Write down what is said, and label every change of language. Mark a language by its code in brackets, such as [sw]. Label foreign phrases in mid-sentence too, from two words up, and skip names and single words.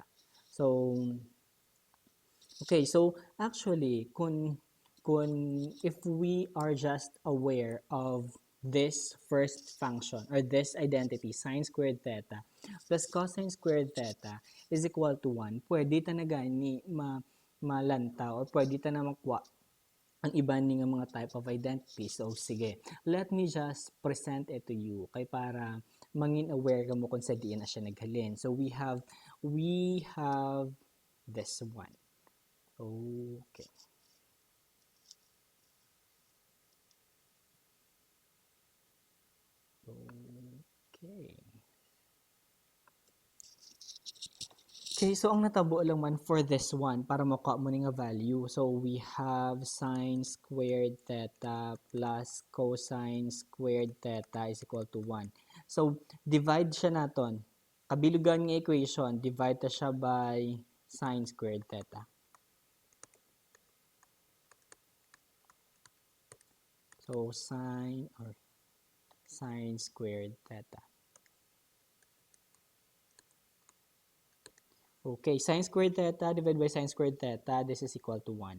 [en] So, okay, so actually, if we are just aware of this first function or this identity, sine squared theta plus cosine squared theta is equal to 1, [hil] pwede ta na gani malanta or pwede ta na makuha ang iba ni nga mga [en] type of identity. [hil] So, sige, [en] let me just present it to you [hil] kay para mangin aware ka mo kung sa diin na siya naghalin. [en] So, we have this one. Okay. Okay. Okay, so [hil] ang natabo lang man [en] for this one, [hil] para makuha mo nga value. [en] So, we have sine squared theta plus cosine squared theta is equal to 1. [hil] So, divide siya naton. Kabilugan nga equation, divide ta siya [en] by sine squared theta. So, sine squared theta. Okay, sine squared theta divided by sine squared theta, this is equal to 1.